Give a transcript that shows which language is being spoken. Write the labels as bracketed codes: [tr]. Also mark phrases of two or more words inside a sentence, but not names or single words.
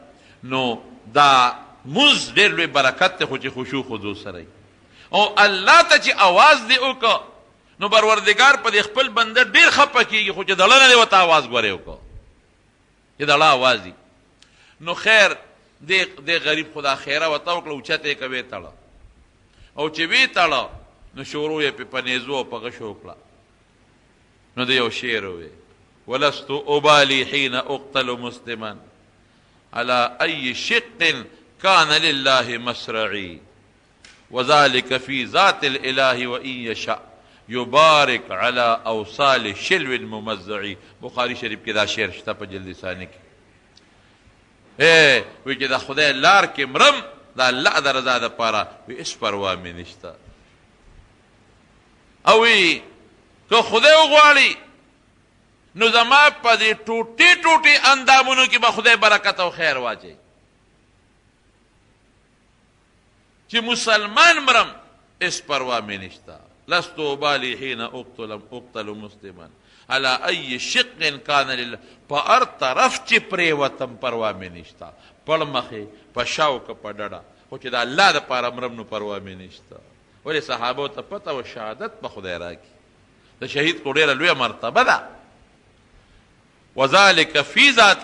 [ps] نو دا مونځ ډېر لوی برکت دی خو چې خشوع خضوع سره او الله ته چې اواز دې وکړه نو پروردګار په دې خپل بنده ډېر خفه کېږي خو چې دله نه دې ورته اواز ګورې وکړه چې دله اواز دي. نو خیر دې غریب خدا خیره ورته وکړه اوچته یې کوې تړه او چې ویې تړه نو شروع یې په نیزو او په غشو وکړه. نو د یو شعر ووی [ar] ولست ابالي حين اقتل مسلما على اي شق كان لله مسرعي وذلك في ذات الاله وان يشاء یبارک علی اوصال شلو ممزعی. [ps] بخاری شریف کې دا شعر شته په جلد ثانی کې. وی چې د خدای لار کې مرم د الله د رضا دپاره وی هېڅ پروا مې نشته. او وی که خدای وغواړي نو زما په دې ټوټې ټوټې اندامونو کې به خدای برکت او خیر واچوي چې مسلمان مرم هېڅ پروا مې نشته. [ar] لست ابالي حين اقتل مسلما على اي شق كان لله. [ps] په هر طرف چې پرېوتم پروا مې نشته، پړ مخې په شاو که په ډډه، خو چې د الله دپاره مرم نو پروا مې نشته. ولې صحابو ته پته و شهادت به خدای راکړي. د شهید خو ډېره لویه مرتبه ده. [ar] وذلک فی ذات.